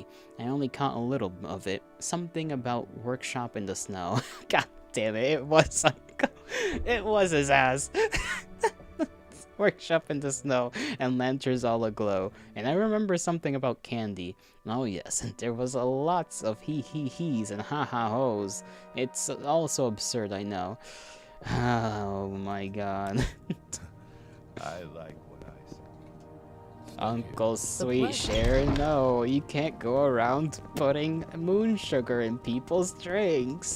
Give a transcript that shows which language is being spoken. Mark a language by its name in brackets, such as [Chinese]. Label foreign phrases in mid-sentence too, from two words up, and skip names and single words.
[English] I only caught a little of it, something about workshop in the snow. God damn it, it was his ass. Workshop in the snow, and lanterns all aglow. And I remember something about candy. Oh yes, and there was a lots of he-he-he's and ha-ha-ho's. It's all so absurd, I know. Oh my god. I like what I see. Uncle Sweetshare, no, you can't go around putting moon sugar in people's drinks.